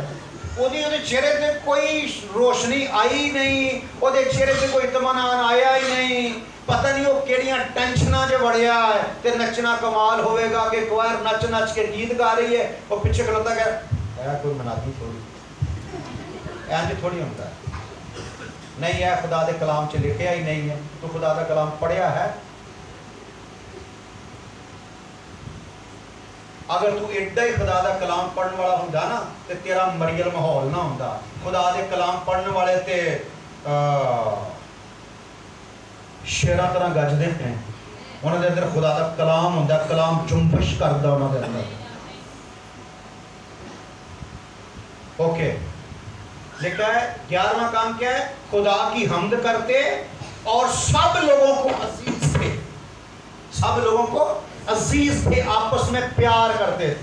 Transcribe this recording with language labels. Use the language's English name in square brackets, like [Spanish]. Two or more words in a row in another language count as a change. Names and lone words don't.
[Urdu] وہ چہرے پہ کوئی روشنی آئی نہیں، وہ چہرے پہ کوئی اطمینان آیا ہی نہیں. [Punjabi] پتہ نہیں وہ کیڑیاں ٹینشناں جو بڑھیا ہے تے نچنا کمال ہوئے گا کہ کوائر نچ نچ کے گیت گا رہی ہے. وہ پیچھے کھلوتا کہ اے کوئی مناتی تھوڑی اینج تھوڑی ہوتا ہے. نہیں ہے خدا دے کلام چ لکھیا ہی نہیں ہے. تو خدا دا کلام پڑھیا ہے؟ اگر تو ایڈا ہی خدا دا کلام پڑھنے والا ہوندا نا تے تیرا مریل ماحول نہ ہوندا. خدا دے کلام پڑھنے والے تے شیراں طرح گجدے ہیں. انہاں دے اندر خدا دا کلام ہوندا، کلام جنبش کردا انہاں دے اندر. [Urdu] اوکے لکھا ہے 11واں کام کیا ہے؟ خدا کی حمد کرتے اور سب لوگوں کو عزیز تھے. سب لوگوں کو عزیز تھے، آپس میں پیار کرتے تھے.